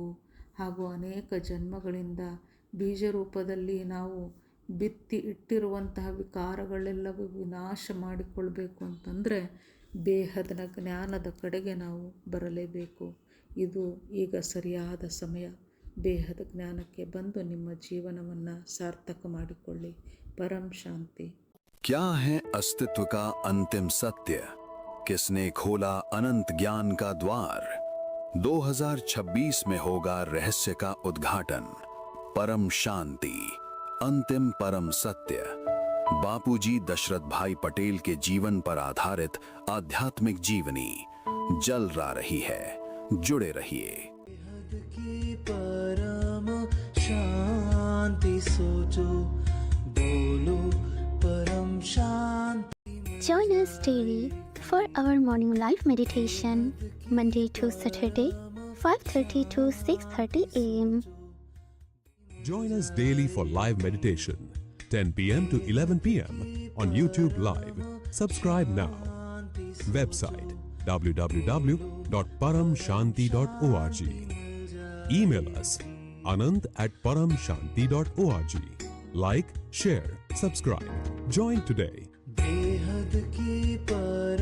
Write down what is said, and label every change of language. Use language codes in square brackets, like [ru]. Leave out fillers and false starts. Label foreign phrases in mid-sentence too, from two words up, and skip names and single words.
[kn] ಹಾಗೂ ಅನೇಕ ಜನ್ಮಗಳಿಂದ ಬೀಜ ರೂಪದಲ್ಲಿ ನಾವು ಬಿತ್ತಿ ಇಟ್ಟಿರುವಂತಹ ವಿಕಾರಗಳೆಲ್ಲವೂ ವಿನಾಶ ಮಾಡಿಕೊಳ್ಬೇಕು ಅಂತಂದರೆ ಬೇಹದ್ನ ಜ್ಞಾನದ ಕಡೆಗೆ ನಾವು ಬರಲೇಬೇಕು. ಇದು ಈಗ ಸರಿಯಾದ ಸಮಯ. ಬೇಹದ ಜ್ಞಾನಕ್ಕೆ ಬಂದು ನಿಮ್ಮ ಜೀವನವನ್ನು ಸಾರ್ಥಕ ಮಾಡಿಕೊಳ್ಳಿ. ಪರಂ ಶಾಂತಿ. [hi] क्या है अस्तित्व का अंतिम सत्य? किसने खोला अनंत ज्ञान का द्वार? 2026 में होगा रहस्य का उद्घाटन। परम शांति, अंतिम परम सत्य। बापूजी दशरथ भाई पटेल के जीवन पर आधारित आध्यात्मिक जीवनी जलरा रही है। जुड़े रहिए। की परम शांति सोचो, बोलो परम शांति। [en] Join us daily for our morning live meditation, Monday to Saturday, 5:30 to 6:30 a.m. Join us daily for live meditation, 10 p.m. to 11 p.m. on YouTube Live. Subscribe now. Website www.paramshanti.org. Email us anand@paramshanti.org. Like, share, subscribe. Join today. [hi] बेहद की